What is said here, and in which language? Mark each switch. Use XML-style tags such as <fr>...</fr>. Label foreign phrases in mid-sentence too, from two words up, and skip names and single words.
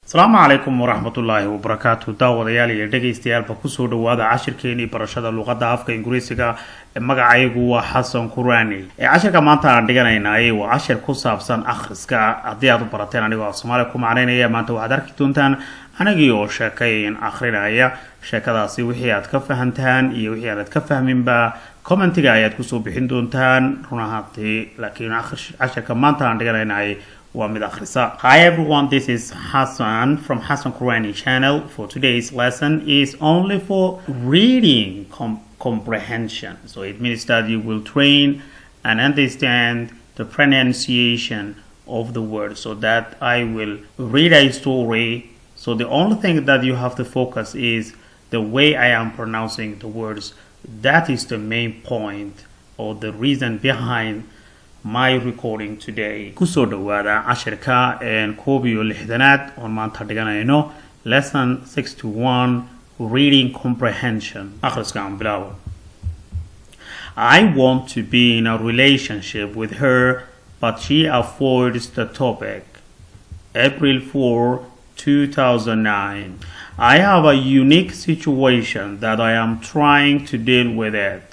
<ar>السلام عليكم ورحمة الله وبركاته</ar> <so>داودyaal iyo dhageystayaal ku soo dhawaada cashirkeeni barashada luqada afka Ingiriisiga magacaygu waa Xasan Quraani cashirka maanta aan dhiganaynaa waa cashir ku saabsan akhriska hadii aad u barateen anigoo Somali ku macnaynaya maanta waxaad arki doontaan anigii oo sheekayn akhrinaya sheekadaasi wixii aad ka fahantaan iyo wixii aad ka fahminba commentiga ayaad ku soo bixin doontaan runaantii laakiin cashirka maanta aan dhiganaynaa</so> <en>Hi everyone, this is Hassan from Hassan Qurani channel. For today's lesson is only for reading comprehension. So it means that you will train and understand the pronunciation of the word. So that I will read a story. So the only thing that you have to focus is the way I am pronouncing the words. That is the main point or the reason behind my recording today.</en> <so>Kusoo dhawaada cashirka koob iyo lixdanaad oo maanta dhiganayno</so> <en>lesson 61 reading comprehension.</en> <so>Akhriska aan bilaabo.</so> <en>I want to be in a relationship with her, but she avoids the topic. April 4, 2009. I have a unique situation that I am trying to deal with it.</en>